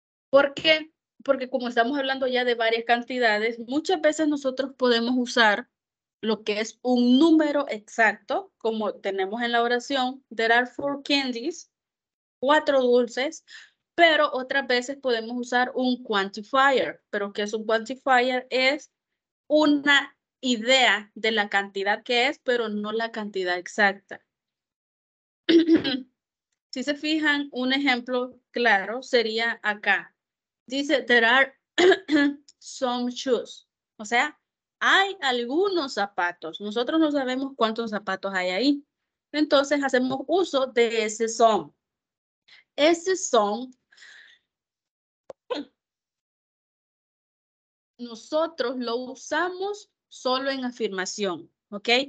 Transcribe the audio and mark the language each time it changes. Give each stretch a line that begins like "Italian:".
Spanish: ¿Por qué? Porque como estamos hablando ya de varias cantidades, muchas veces nosotros podemos usar lo que es un número exacto, como tenemos en la oración,
English: there are 4 candies,
Spanish: 4 dulces, pero otras veces podemos usar un quantifier. ¿Pero qué es un quantifier? Es una idea de la cantidad que es, pero no la cantidad exacta. Si se fijan, un ejemplo claro sería acá. Dice,
English: there are some shoes.
Spanish: O sea, hay algunos zapatos. Nosotros no sabemos cuántos zapatos hay ahí. Entonces hacemos uso de ese some. Ese some, nosotros lo usamos solo en afirmación, ¿ok?